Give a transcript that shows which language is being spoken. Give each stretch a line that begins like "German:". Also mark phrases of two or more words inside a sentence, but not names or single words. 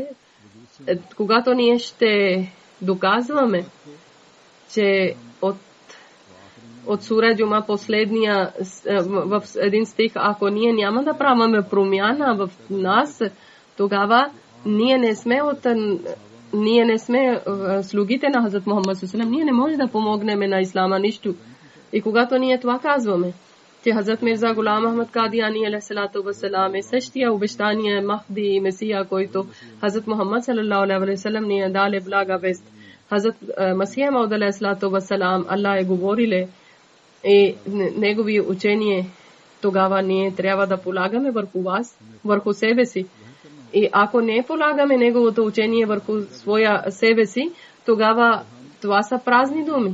Bulgarian: Когато ние ще доказваме, че от сура Джума последния в един стих, ако ние няма да правим промяна в нас, тогава ние не сме слугите на Хазрат Мухаммад саллалаху, ние не можем да помогнем на ислама нищо. И когато ние това казваме, че Хазрат Мирза Гулам Ахмад Кадияни
Arabic: عليه الصلاة والسلام
Bulgarian: е същия обещания Махди и Месия, който Хазрат Мухаммад
Arabic: صلى الله عليه وسلم
Bulgarian: ни е дали блага вест. Хазрат Масия Мауд
Arabic: عليه الصلاة والسلام
Bulgarian: Аллах е говориле и негови учение, тогава ние трябва да полагаме върху вас, върху себе си. И ако не полагаме неговото учение върху своя себе си, тогава това са празни думи.